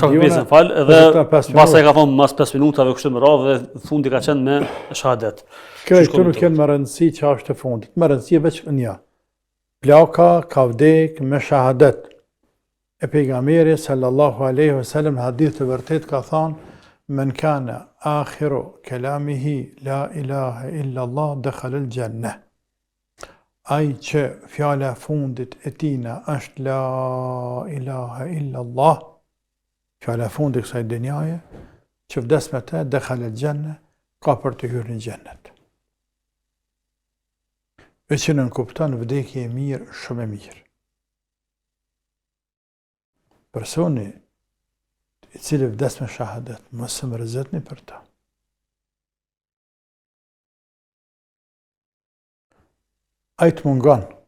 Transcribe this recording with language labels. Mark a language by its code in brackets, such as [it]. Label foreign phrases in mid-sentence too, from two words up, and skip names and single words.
[sq] diona, edhe pastaj ka thonë mas 5 minutave kështu më radhë dhe fundi ka qenë me shahadet. Këtu nuk kanë më rëndësi që është e fundit, më rëndësi veç një. Plaka ka vdek me shahadet. E pejgamberi [ar] صلى الله عليه وسلم [sq] në hadith të vërtet ka thonë [ar] من كان آخر كلامه لا إله إلا الله دخل الجنة. [sq] Ai që fjala fundit e tina është [ar] لا إله إلا الله, [sq] fjala fundit kësaj dynjaje, që vdes me te [ar] دخل الجنة, [sq] ka për të hyrë në xhennet. E që nën kupton vdekje e mirë, shumë e mirë. Personi i cili vdes me shahadet, mos së mërzetni për ta. Ai të mungon.